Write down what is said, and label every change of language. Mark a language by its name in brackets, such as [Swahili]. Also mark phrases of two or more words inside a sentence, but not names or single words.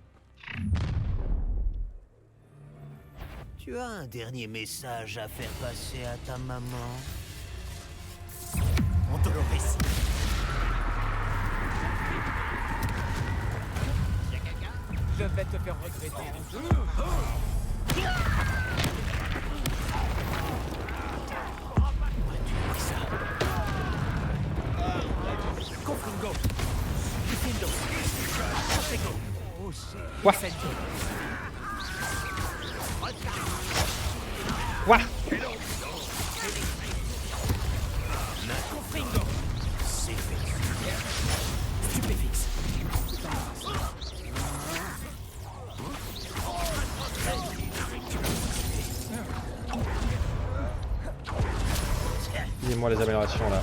[French] Tu as un dernier message à faire passer à ta maman? On te le récite. Je vais te faire regretter. Confringo. Diffindo. Protego. Quoi? Quoi? Confringo. Stupéfixe. Dis-moi les améliorations là.